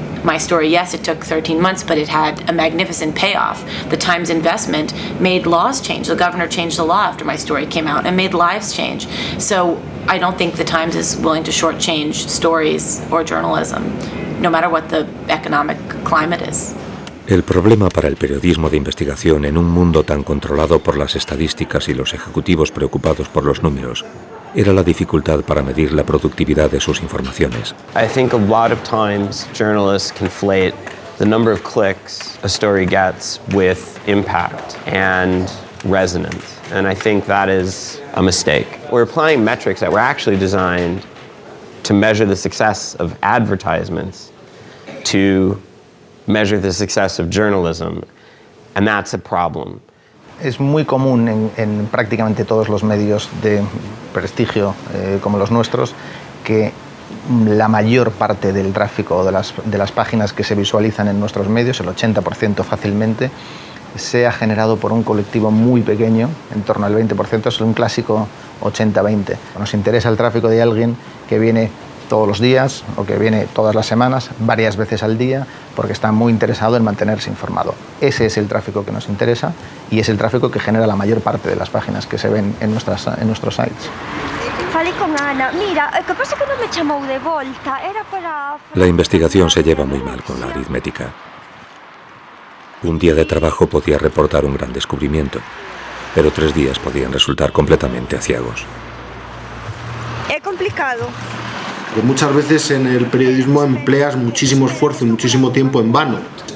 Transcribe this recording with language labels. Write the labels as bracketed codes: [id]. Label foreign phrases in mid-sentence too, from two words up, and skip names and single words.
[en] My story, yes, it took 13 months, but it had a magnificent payoff. The Times investment made laws change. The governor changed the law after my story came out and made lives change. So I don't think the Times is willing to shortchange stories or journalism, no matter what the economic climate is. [es] El problema para el periodismo de investigación en un mundo tan controlado por las estadísticas y los ejecutivos preocupados por los números era la dificultad para medir la productividad de sus informaciones. [en] I think a lot of times journalists conflate the number of clicks a story gets with impact and resonance, and I think that is a mistake. We're applying metrics that were actually designed to measure the success of advertisements to measure the success of journalism, and that's a problem. [es] Es muy común en prácticamente todos los medios de prestigio como los nuestros que la mayor parte del tráfico de las páginas que se visualizan en nuestros medios, el 80% fácilmente, sea generado por un colectivo muy pequeño, en torno al 20%, es un clásico 80-20. Nos interesa el tráfico de alguien que viene todos los días o que viene todas las semanas, varias veces al día, porque está muy interesado en mantenerse informado. Ese es el tráfico que nos interesa y es el tráfico que genera la mayor parte de las páginas que se ven en nuestros sites. [gl] Falei con Ana, mira, o que pasa que non me chamou de volta, era para... [es] La investigación se lleva muy mal con la aritmética. Un día de trabajo podía reportar un gran descubrimiento, pero 3 días podían resultar completamente aciagos. [gl] É complicado. [es] Que muchas veces en el periodismo empleas muchísimo esfuerzo y muchísimo tiempo en vano.